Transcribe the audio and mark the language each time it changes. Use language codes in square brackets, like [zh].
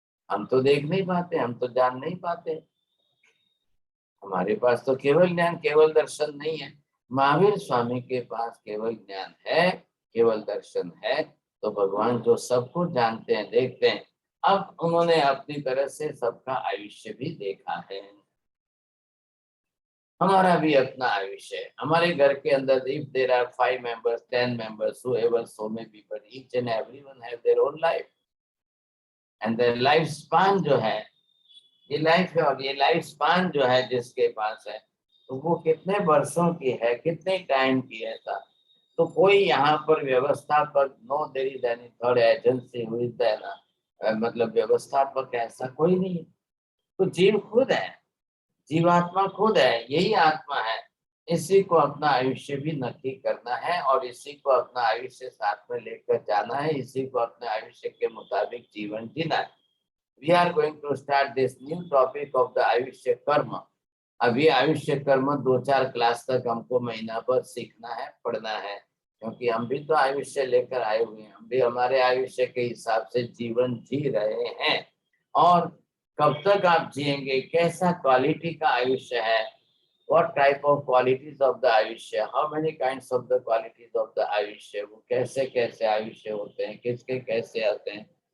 [hi] हम तो देख नहीं पाते, हम तो जान नहीं पाते। हमारे पास तो केवल ज्ञान, केवल दर्शन नहीं है। महावीर स्वामी के पास केवल ज्ञान है, केवल दर्शन है। तो भगवान जो सबको जानते हैं, देखते हैं, अब उन्होंने अपनी तरह से सबका आयुष्य भी देखा है। हमारा भी अपना आयुष्य है। हमारे घर के अंदर [en] if there are 5 members, 10 members, whoever so may be, but each and everyone have their own life. And the life span [hi] जो है, ये लाइफ है, और ये लाइफ स्पान जो है जिसके पास है, तो वो कितने वर्षों की है, कितने टाइम की है था। तो कोई यहाँ पर व्यवस्थापक, [en] no there is any third agency who is there, [hi] मतलब व्यवस्थापक ऐसा कोई नहीं है। तो जीव खुद है, जीवात्मा खुद है, यही आत्मा है। इसी को अपना आयुष्य भी नक्की करना है और इसी को अपना आयुष्य साथ में लेकर जाना है, इसी को अपने आयुष्य के मुताबिक जीवन जीना है। [en] We are going to start this new topic of the आयुष्य कर्म। [hi] अभी आयुष्य कर्म 2-4 क्लास तक हमको महीना भर सीखना है, पढ़ना है, क्योंकि हम भी तो आयुष्य लेकर आए हुए हैं। हम भी हमारे आयुष्य के हिसाब से जीवन जी रहे हैं। और कब तक आप जिएंगे, कैसा क्वालिटी का आयुष्य है, [en] what type of qualities of the आयुष्य, [hi] how many kinds of the qualities of the आयुष्य, वो कैसे कैसे आयुष्य होते हैं, किसके कैसे आते हैं।